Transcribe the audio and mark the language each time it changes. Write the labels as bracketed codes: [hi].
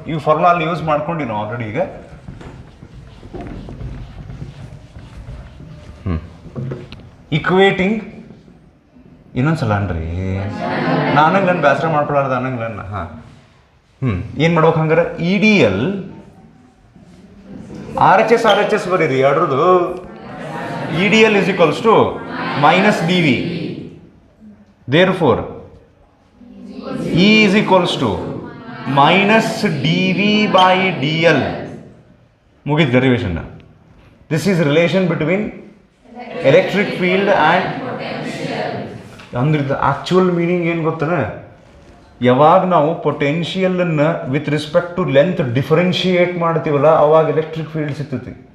[kn] ಈ ಫಾರ್ಮುಲಾ ಅಲ್ಲಿ ಯೂಸ್ ಮಾಡ್ಕೊಂಡು ನಾವು ಆಲ್ರೆಡಿ. ಈಗ ಇಕ್ವೇಟಿಂಗ್ ಇನ್ನೊಂದ್ಸಲ ಅನ್ರಿ, ನಾನಂಗೆ ನನ್ನ ಬೇಸರ ಮಾಡ್ಕೊಳಾರ್ದು ಅನ್ನಂಗೆ. ಹಾಂ, ಏನು ಮಾಡ್ಬೇಕು ಹಂಗಾರೆ, EDL RHS ಬರೀರಿ ಎರಡ್ರದ್ದು. [en] EDL is equals to minus DV. Therefore E is equals to minus dV by dl. [kn] ಮುಗಿದ derivation. [en] this is relation between electric field and [kn] ಅಂದ್ರೆ ಇದು ಆಕ್ಚುಯಲ್ ಮೀನಿಂಗ್ ಏನು ಗೊತ್ತನ, ಯಾವಾಗ ನಾವು ಪೊಟೆನ್ಷಿಯಲನ್ನು with respect to length differentiate ಮಾಡ್ತೀವಲ್ಲ ಅವಾಗ electric field ಸಿಗ್ತೈತಿ.